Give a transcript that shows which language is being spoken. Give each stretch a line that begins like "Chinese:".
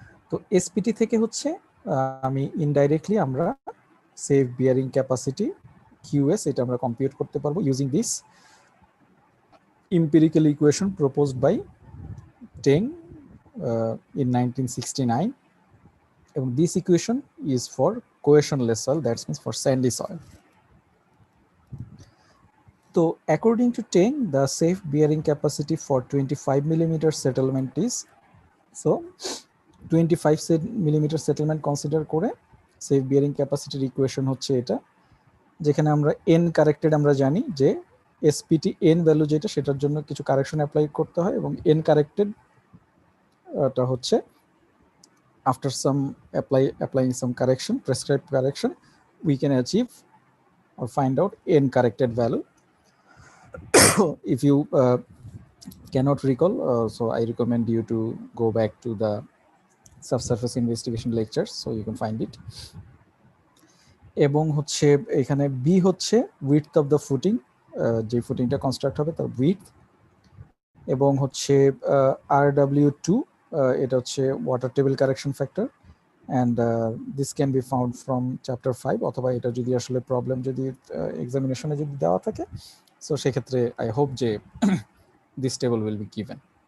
Bangla: তো এসপিটি থেকে হচ্ছে আমি ইনডাইরেক্টলি আমরা সেফ বিয়ারিং ক্যাপাসিটি কিউএস এটা আমরা কম্পিউট করতে পারবো
English: Using this empirical equation proposed by Teng in 1969, and this equation is for cohesionless soil, that means for sandy soil. So according to Teng, the safe bearing capacity for 25 millimeter settlement is, so 25 millimeter settlement consider করে safe bearing capacity equation হচ্ছে এটা,
Bangla: যেখানে আমরা n corrected
English: আমরা জানি যে এসপিটি n ভ্যালু যেটা সেটার জন্য কিছু কারেকশন অ্যাপ্লাই করতে হয়, এবং n কারেক্টেড টা হচ্ছে after some applying some correction, prescribed correction, we can achieve or find out n corrected value. If you cannot recall, so I recommend you to go back to the subsurface investigation lectures, so you can find it.
Bangla: এবং হচ্ছে এখানে B হচ্ছে
English: width of the footing,
Bangla: যে ফুটিংটা construct হবে তার width, এবং হচ্ছে RW2 এটা হচ্ছে water table correction factor,
English: and this can be found from chapter 5,
Bangla: অথবা এটা যদি আসলে প্রবলেম যদি এক্সামিনেশনে যদি দেওয়া থাকে, সো সেক্ষেত্রে আই হোপ যে
English: This table will be given.